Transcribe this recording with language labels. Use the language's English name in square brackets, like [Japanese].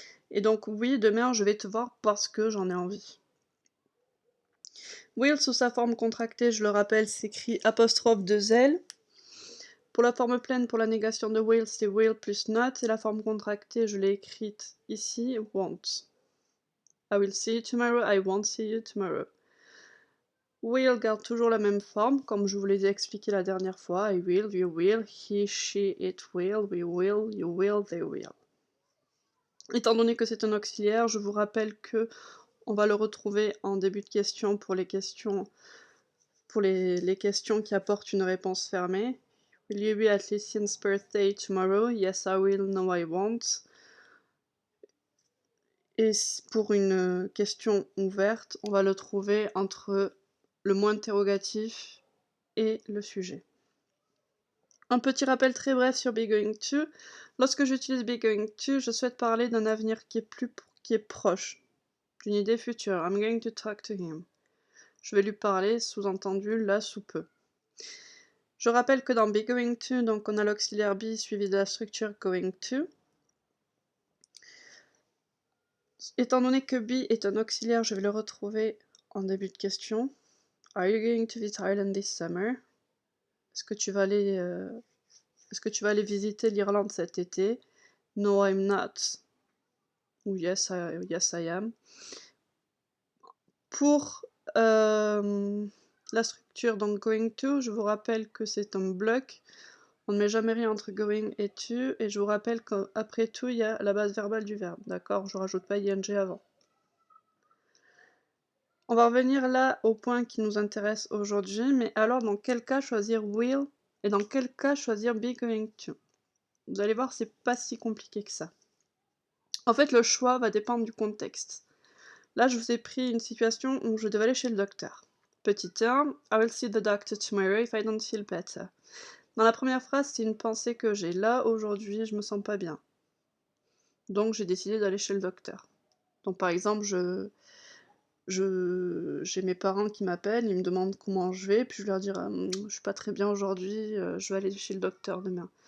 [French] Et donc oui, demain je vais te voir parce que j'en ai envie. Will sous sa forme contractée, je le rappelle, s'écrit apostrophe de L. Pour la forme pleine, pour la négation de will, c'est will plus not, et la forme contractée, je l'ai écrite ici, won't. [English] I will see you tomorrow, I won't see you tomorrow. [French] Will garde toujours la même forme, comme je vous l'ai expliqué la dernière fois. [English] I will, you will, he, she, it will, we will, you will, they will. [French] Étant donné que c'est un auxiliaire, je vous rappelle que on va le retrouver en début de question pour les questions qui apportent une réponse fermée. [English] Will you be at Lucian's birthday tomorrow? Yes, I will. No, I won't. [French] Et pour une question ouverte, on va le trouver entre le mot interrogatif et le sujet. Un petit rappel très bref sur be going to. Lorsque j'utilise be going to, je souhaite parler d'un avenir qui est proche, d'une idée future. [English] I'm going to talk to him. [French] Je vais lui parler, sous-entendu, là sous peu. Je rappelle que dans be going to, donc on a l'auxiliaire be suivi de la structure going to. Étant donné que be est un auxiliaire, je vais le retrouver en début de question. [English] Are you going to visit Ireland this summer? [French] Est-ce que tu vas aller visiter l'Irlande cet été? [English] No, I'm not. Ou yes, I am. [French] Pour la structure, donc going to, je vous rappelle que c'est un bloc. On ne met jamais rien entre going et to, et je vous rappelle qu'après to, il y a la base verbale du verbe, d'accord? Je rajoute pas ing avant. On va revenir là au point qui nous intéresse aujourd'hui, mais alors dans quel cas choisir will et dans quel cas choisir be going to? Vous allez voir, c'est pas si compliqué que ça. En fait, le choix va dépendre du contexte. Là, je vous ai pris une situation où je devais aller chez le docteur. Petit 1, [English] I will see the doctor tomorrow if I don't feel better. [French] Dans la première phrase, c'est une pensée que j'ai. Là, aujourd'hui, je me sens pas bien. Donc, j'ai décidé d'aller chez le docteur. Donc, par exemple, j'ai mes parents qui m'appellent, ils me demandent comment je vais, puis je leur dis je suis pas très bien aujourd'hui, je vais aller chez le docteur demain.